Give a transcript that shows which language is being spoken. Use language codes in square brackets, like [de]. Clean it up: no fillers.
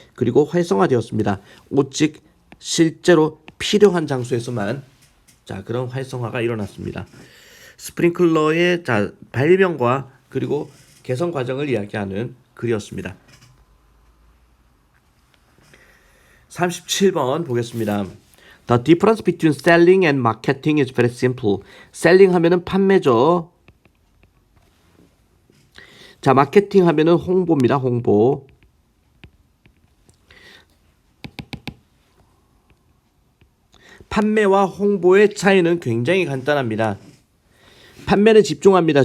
[ko] 그리고 활성화되었습니다. 오직 실제로 필요한 장소에서만, 자, 그런 활성화가 일어났습니다. 스프링클러의 발명과 그리고 개선 과정을 이야기하는 글이었습니다. 37번 보겠습니다. [en] The difference between selling and marketing is very simple. [ko] selling 하면은 판매죠. 자, 마케팅 하면은 홍보입니다. 홍보. 판매와 홍보의 차이는 굉장히 간단합니다. 판매는 집중합니다.